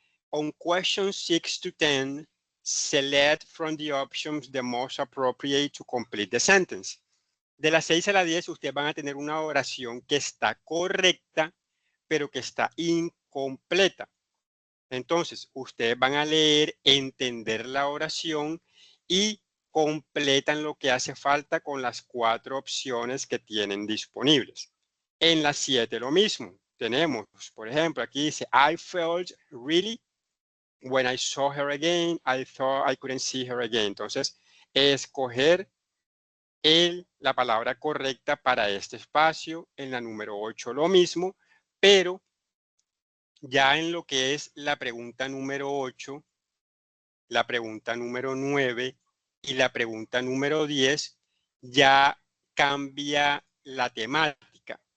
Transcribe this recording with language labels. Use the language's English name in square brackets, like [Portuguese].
[English] On questions 6 to 10, select from the options the most appropriate to complete the sentence. [Spanish] De la 6 a la 10, ustedes van a tener una oración que está correcta, pero que está incompleta. Entonces, ustedes van a leer, entender la oración y completan lo que hace falta con las 4 opciones que tienen disponibles. En la 7 lo mismo. Tenemos, por ejemplo, aquí dice, [English] I felt really when I saw her again, I thought I couldn't see her again. [Spanish] Entonces, escoger la palabra correcta para este espacio. En la número 8 lo mismo, pero ya en lo que es la pregunta número 8, la pregunta número 9 y la pregunta número 10, ya cambia la temática.